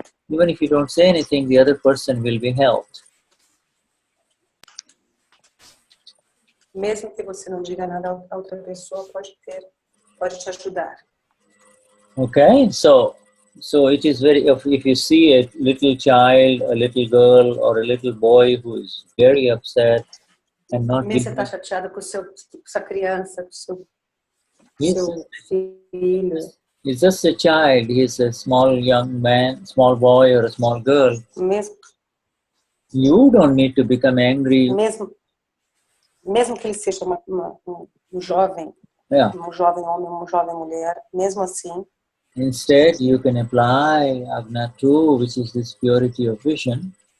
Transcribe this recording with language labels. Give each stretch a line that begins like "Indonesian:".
English: Even if you don't say anything, the other person will be helped.
Portuguese: Mesmo que você não diga nada, a outra pessoa pode te ajudar.
English: Okay, so it is very, if you see a little child, a little girl, or a little boy who is very upset and not
Portuguese: mesmo você está chateado com sua criança, com seu filho.
English: He's just a child. He's a small young man, small boy, or a small girl.
Portuguese: Mesmo.
English: You don't need to become angry.
Portuguese: Mesmo que ele seja um jovem, um jovem homem, uma jovem mulher, mesmo assim.
English: Instead, you can apply Agnatu, which is this purity of vision.